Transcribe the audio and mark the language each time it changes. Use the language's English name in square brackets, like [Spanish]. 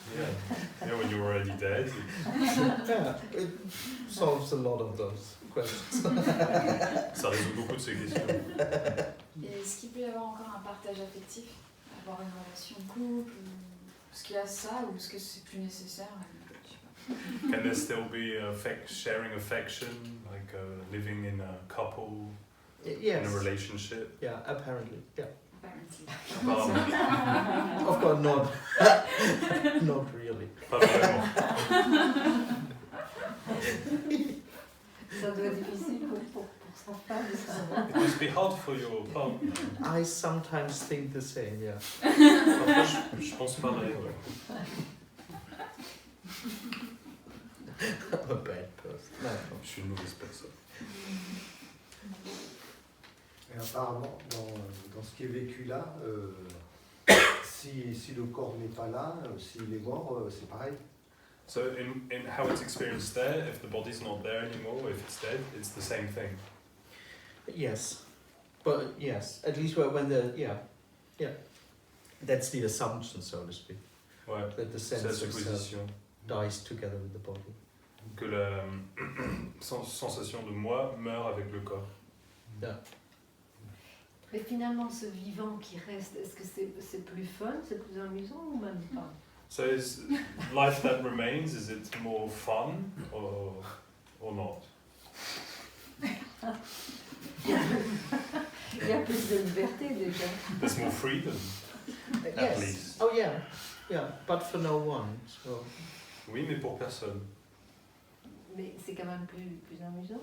[English] Yeah, when you're already dead. Yeah, it solves a lot of those questions. [French] Ça résout beaucoup de ces questions. Et est-ce qu'il peut y avoir encore un partage affectif? Avoir une relation de couple? Est-ce qu'il y a ça ou est-ce que c'est plus nécessaire? Je sais pas. [English] Can there still be sharing affection, like living in a couple, Yes. in a relationship? Yeah, apparently. Yeah. Apparently. [French] Apparemment. [English] Of course not. Not really. [French] Pas vraiment. Ça doit être difficile pour sa femme de savoir. [English] It must be hard for your partner. I sometimes think the same, yeah. [French] Parfois, je pense pareil, ouais. [English] I'm a bad person. No. [French] Je suis une mauvaise personne. Et apparemment, dans ce qui est vécu là, si le corps n'est pas là, s'il est mort, c'est pareil. [English] So in how it's experienced there, if the body's not there anymore, if it's dead, it's the same thing. Yes. But yes, at least when yeah. That's the assumption, so to speak. [French] Ouais, [English] That the [French] c'est la [English] sense of self [French] supposition. [English] dies together with the body. [French] Que la sensation de moi meurt avec le corps. [English] Yeah. [French] Mais finalement, ce vivant qui reste, est-ce que c'est plus fun, c'est plus amusant ou même pas? [English] So is life that remains, is it more fun or not? [French] Il y a plus de liberté déjà. [English] There's more freedom, at Yes. least. Oh yeah. Yeah, but for no one. So [French] Oui, mais pour personne. Mais c'est quand même plus amusant.